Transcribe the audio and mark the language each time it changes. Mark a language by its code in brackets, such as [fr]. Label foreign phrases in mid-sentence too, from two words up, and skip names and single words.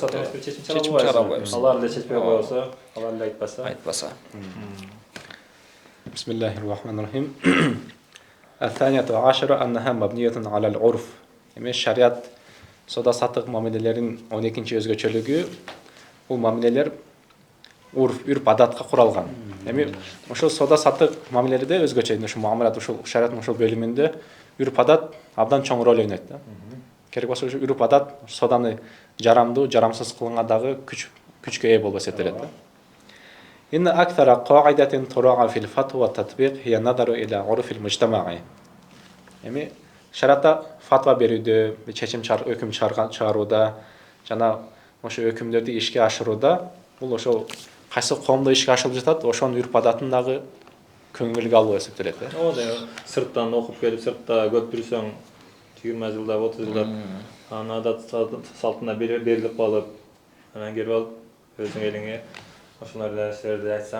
[ky] Чечим чыгара албайбыз. Алар эле чечпей койсо, алар эле айтпаса. [ar] بسم الله الرحمن الرحيم. الثانية عشرة أنها مبنية على العرف. [ky] Эми шариат сода сатык мамилелерин 12-нчи өзгөчөлүгү бул мамилелер үрп адатка куралган. Эми ошол сода сатык мамилелерде өзгөчө ушу муамалат ушул шариаттын ушул бөлүмүндө үрп адат абдан чоң роль ойнойт да. Керек болсо ушу үрп адат соданы жарамдуу, жарамсыз кылганга дагы күчкө ээ болуп эсептелет да. [ar] إن أكثر قاعدة تراعى في الفتوى والتطبيق هي النظر إلى عرف المجتمع. [ky] Эми шариатта фатва берүүдө, өкүм чыгарууда жана ошо өкүмдөрдү ишке ашырууда бул ошол кайсы коомдо ишке ашырылып жатат, ошонун үрп адатын дагы көңүлгө алуу эсептелет да. Сырттан окуп келип, сыртта көп жүрсөң 20 жылдап, 30 жылдап анын адат салтына берилип калып, анан келип алып өзүң элиңе ошолор нерселерди айтсаң,